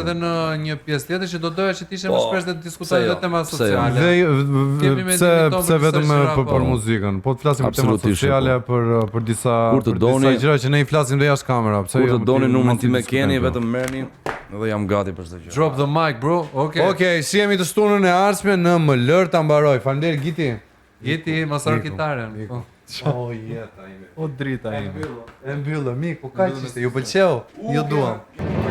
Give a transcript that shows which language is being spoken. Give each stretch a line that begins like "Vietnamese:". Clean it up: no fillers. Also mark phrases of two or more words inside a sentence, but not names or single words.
Albanian: edhe në një pjesë tjetër që do doja që ti ishe më Po, shpesh dhe të pse diskutojmë jo, dhe tema pse jo. sociale. Dhe pse vetëm për muzikën, po të flasim për tema Absolutisht, sociale, për disa Kur të për doni- disa gjëra që ne I flasim dhe jashtë kamera. Pse Kur jo, të doni numrin tim e diskutojmë keni, këto. vetëm merrni dhe jam gati për çdo gjë.
English: Drop the mic, bro.
Albanian: Okej. Okej, si jemi të shtunën e ardhshme në MLR ta mbaroj. Faleminderit Giti. Jeti, mos harro kitaren. O jeta ime. O drita ime. E mbyllë, mik, po kaq ishte, ju pëlqeu? Ju duam.